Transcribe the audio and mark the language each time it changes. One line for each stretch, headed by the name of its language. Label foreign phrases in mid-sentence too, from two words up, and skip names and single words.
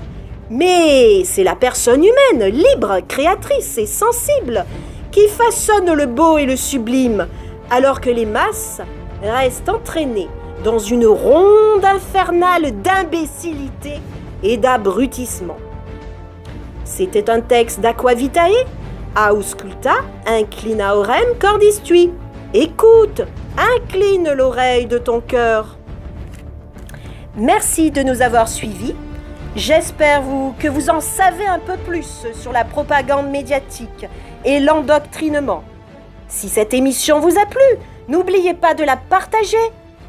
French: Mais c'est la personne humaine, libre, créatrice et sensible, qui façonne le beau et le sublime, alors que les masses restent entraînées dans une ronde infernale d'imbécilité et d'abrutissement. C'était un texte d'Aquavitae,
Latin: Ausculta, inclina orem cordis tui.
French: Écoute, incline l'oreille de ton cœur. Merci de nous avoir suivis. J'espère que vous en savez un peu plus sur la propagande médiatique et l'endoctrinement. Si cette émission vous a plu, n'oubliez pas de la partager.